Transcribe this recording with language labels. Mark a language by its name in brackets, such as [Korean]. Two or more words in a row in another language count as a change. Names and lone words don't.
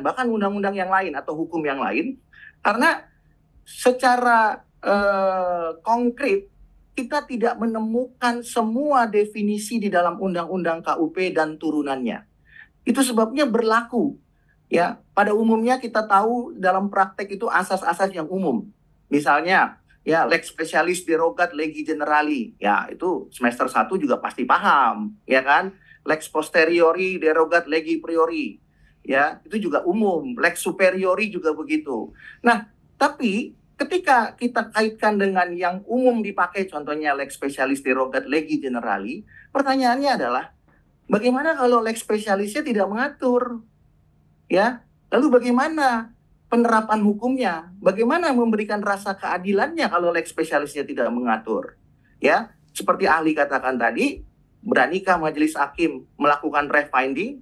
[Indonesian] Bahkan undang-undang yang lain atau hukum yang lain. Karena secara konkret kita tidak menemukan semua definisi di dalam Undang-Undang KUP dan turunannya. Itu sebabnya berlaku. Ya, pada umumnya kita tahu dalam praktek itu asas-asas yang umum. [Latin] Misalnya, ya lex specialis derogat legi generali. [Indonesian] Ya, itu semester 1 juga pasti paham, ya kan? [Latin] Lex posteriori derogat legi priori. [Indonesian] Ya, itu juga umum. [Latin] Lex superiori [Indonesian] juga begitu. Nah, tapi ketika kita kaitkan dengan yang umum dipakai, contohnya [Latin] lex specialis derogat legi generali, [Indonesian] pertanyaannya adalah bagaimana kalau [Latin] lex specialisnya [Indonesian] tidak mengatur? Ya, lalu bagaimana penerapan hukumnya? Bagaimana memberikan rasa keadilannya kalau [Latin] lex spesialisnya [Indonesian] tidak mengatur? Ya, seperti ahli katakan tadi, beranikah majelis hakim melakukan refinding?